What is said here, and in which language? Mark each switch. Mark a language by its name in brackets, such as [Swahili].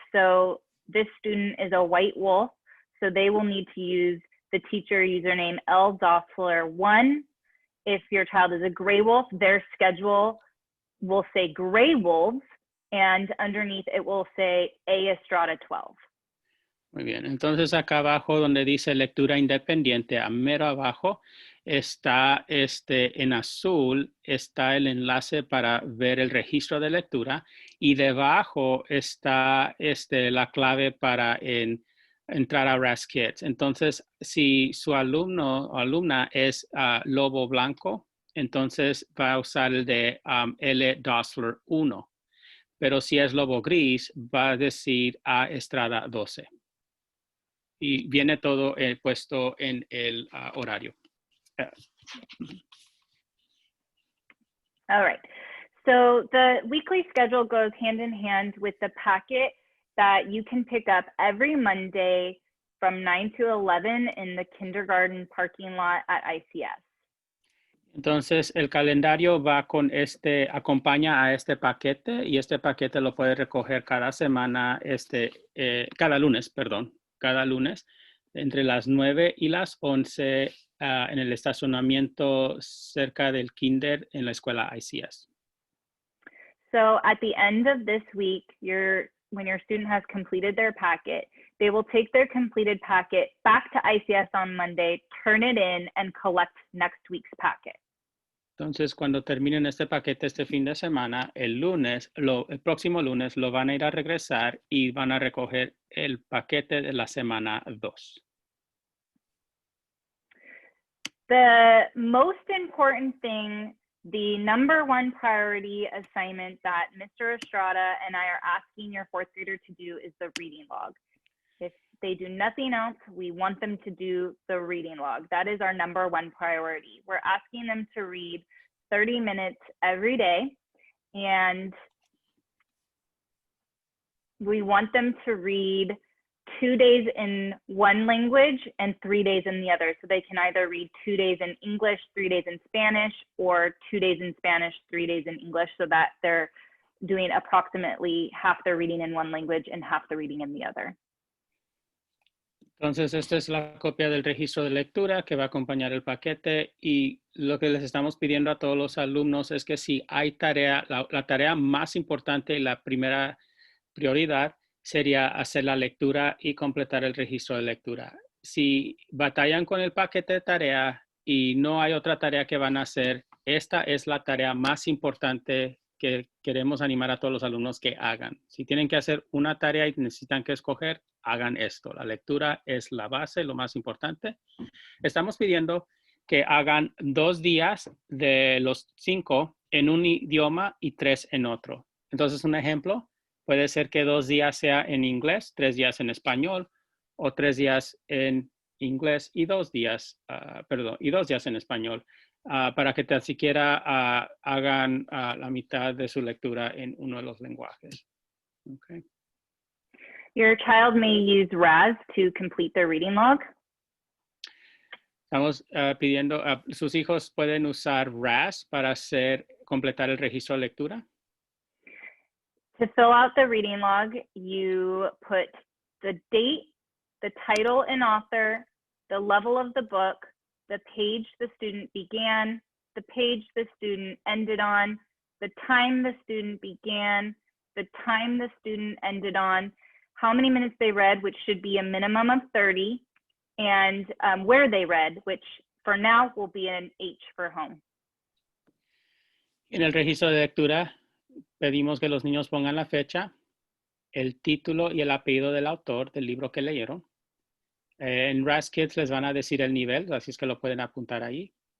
[English] So this student is a white wolf, so they will need to use the teacher username LDossler1. If your child is a gray wolf, their schedule will say gray wolves, and underneath it will say A Estrada 12. [Spanish] Muy bien, entonces acá abajo donde dice lectura independiente, a mero abajo está en azul, está el enlace para ver el registro de lectura y debajo está la clave para entrar a Raz Kids. Entonces, si su alumno o alumna es lobo blanco, entonces va a usar el de L Dossler 1. Pero si es lobo gris, va a decir A Estrada 12. Y viene todo puesto en el horario. [English] All right. So the weekly schedule goes hand in hand with the packet that you can pick up every Monday from 9 to 11 in the kindergarten parking lot at ICS. [Spanish] Entonces, el calendario va con acompaña a este paquete y este paquete lo puede recoger cada semana, cada lunes, entre las 9 y las 11 en el estacionamiento cerca del kinder en la escuela ICS. [English] So at the end of this week, when your student has completed their packet, they will take their completed packet back to ICS on Monday, turn it in, and collect next week's packet. [Spanish] Entonces, cuando terminen este paquete este fin de semana, el próximo lunes lo van a ir a regresar y van a recoger el paquete de la semana 2. [English] The most important thing, the number one priority assignment that Mr. Estrada and I are asking your fourth grader to do is the reading log. If they do nothing else, we want them to do the reading log. That is our number one priority. We're asking them to read 30 minutes every day, and we want them to read 2 days in one language and 3 days in the other. So they can either read 2 days in English, 3 days in Spanish, or 2 days in Spanish, 3 days in English, so that they're doing approximately half their reading in one language and half the reading in the other. [Spanish] Entonces, esta es la copia del registro de lectura que va a acompañar el paquete, y lo que les estamos pidiendo a todos los alumnos es que si hay tarea, la tarea más importante y la primera prioridad sería hacer la lectura y completar el registro de lectura. Si batallan con el paquete de tarea y no hay otra tarea que van a hacer, esta es la tarea más importante que queremos animar a todos los alumnos que hagan. Si tienen que hacer una tarea y necesitan que escoger, hagan esto. La lectura es la base, lo más importante. Estamos pidiendo que hagan 2 días de los 5 en un idioma y 3 en otro. Entonces, un ejemplo, puede ser que 2 días sea en inglés, 3 días en español, o 3 días en inglés y 2 días, y 2 días en español, para que tan siquiera hagan la mitad de su lectura en uno de los lenguajes. [English] Okay. Your child may use RAS to complete their reading log. [Spanish] Estamos pidiendo, sus hijos pueden usar RAS para completar el registro de lectura. [English] To fill out the reading log, you put the date, the title and author, the level of the book, the page the student began, the page the student ended on, the time the student began, the time the student ended on, how many minutes they read, which should be a minimum of 30, and where they read, which for now will be an H for home. [Spanish] En el registro de lectura, pedimos que los niños pongan la fecha, el título y el apellido del autor del libro que leyeron. En RAS Kids les van a decir el nivel, así es que lo pueden apuntar ahí.